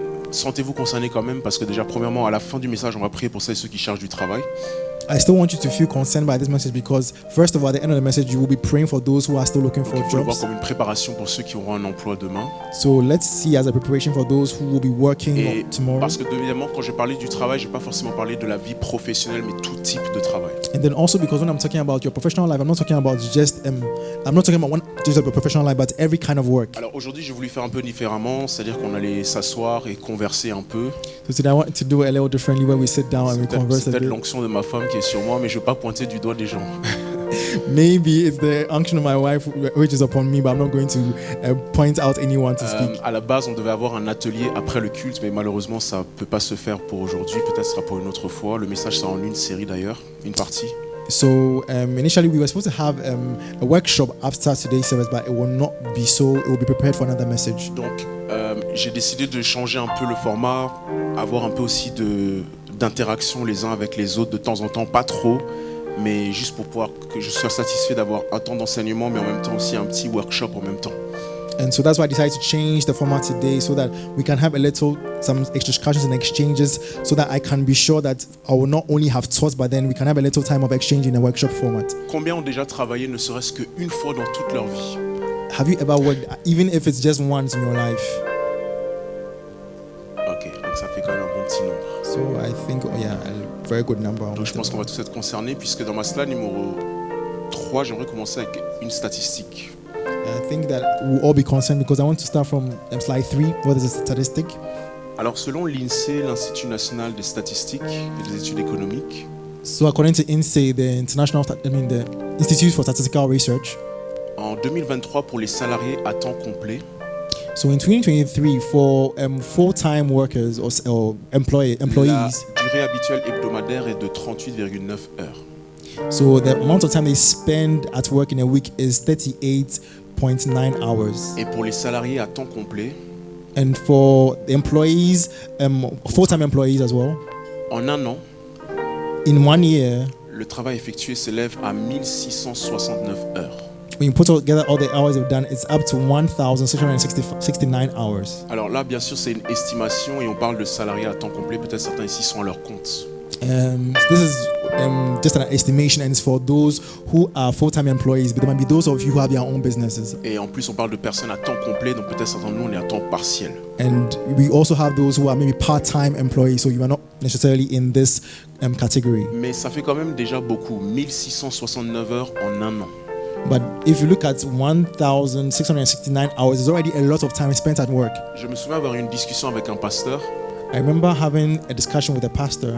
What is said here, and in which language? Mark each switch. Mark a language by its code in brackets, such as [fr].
[fr] sentez-vous concernés quand même parce que déjà, premièrement, à la fin du message, on va prier pour celles et ceux qui cherchent du travail. [en] I still want you to feel concerned by this message because first of all, at the end of the message, you will be praying for those who are still looking for [fr] Il faut le voir [en] jobs. [fr] comme une préparation pour ceux qui auront un emploi demain. [en] So let's see as a preparation for those who will be working [fr] Et [en] tomorrow. [fr] parce que, évidemment, quand j'ai parlé du travail, je n'ai pas forcément parlé de la vie professionnelle, mais tout type de travail. [en] And then also because when I'm talking about your professional life, I'm not talking about just a professional life, but every kind of work. [fr] Alors aujourd'hui, j'ai voulu faire un peu différemment, c'est-à-dire qu'on allait s'asseoir et converser un peu. [en] So today I want to do it a little differently where we sit down and we converse [fr] C'est [en] a [fr] peut-être [en] bit. [fr] l'onction de ma femme qui est sur moi, mais je ne veux pas pointer du doigt des gens. [en] Maybe it's the unction of my wife which is upon me, but I'm not going to point out anyone to speak. [fr] À la base, on devait avoir un atelier après le culte, mais malheureusement, ça ne peut pas se faire pour aujourd'hui. Peut-être ce sera pour une autre fois. Le message sera en une série d'ailleurs, une partie. [en] So initially we were supposed to have a workshop after today's service, but it will not be so. It will be prepared for another message. [fr] Donc, j'ai décidé de changer un peu le format, avoir un peu aussi d'interaction les uns avec les autres de temps en temps, pas trop, mais juste pour pouvoir que je sois satisfait d'avoir un temps d'enseignement, mais en même temps aussi un petit workshop en même temps. [en] And so that's why I decided to change the format today so that we can have some discussions and exchanges so that I can be sure that I will not only have thoughts, but then we can have a little time of exchange in a workshop format. [fr] Combien ont déjà travaillé ne serait-ce qu'une fois dans toute leur vie? [en] Have you ever worked, even if it's just once in your life? [fr] Ok, donc ça fait quand même un bon petit nombre. [en] So I think, a very good number. [fr] Donc je pense qu'on va tous être concernés puisque dans ma slide numéro 3, j'aimerais commencer avec une statistique. [en] I think that we'll all be concerned because I want to start from slide 3, where there's a statistic. [fr] Alors selon l'INSEE, l'Institut national des statistiques et des études économiques, [en] So according to INSEE, the Institute for Statistical Research, [fr] En 2023, pour les salariés à temps complet, [en] so in 2023, for full-time workers or employees, [fr] la durée habituelle hebdomadaire est de 38,9 heures. [en] so the amount of time they spend at work in a week is 38.9 hours. [fr] Et pour les salariés à temps complet, [en] And for the employees, full-time employees as well, [fr] en un an, [en] in 1 year, [fr] le travail effectué s'élève à 1669 heures. [en] when you put together all the hours they've done, it's up to 1,669 hours. [fr] Alors là, bien sûr, c'est une estimation et on parle de salariés à temps complet. Peut-être certains ici sont à leur compte. [en] This is just an estimation, and it's for those who are full-time employees, but there might be those of you who have your own businesses. [fr] Et en plus, on parle de personnes à temps complet, donc peut-être certains de nous, on est à temps partiel. [en] And we also have those who are maybe part-time employees, so you are not necessarily in this category. [fr] Mais ça fait quand même déjà beaucoup, 1669 heures en un an. [en] But if you look at 1,669 hours, it's already a lot of time spent at work. [fr] Je me souviens avoir eu une discussion avec un pasteur [en] I remember having a discussion with a pastor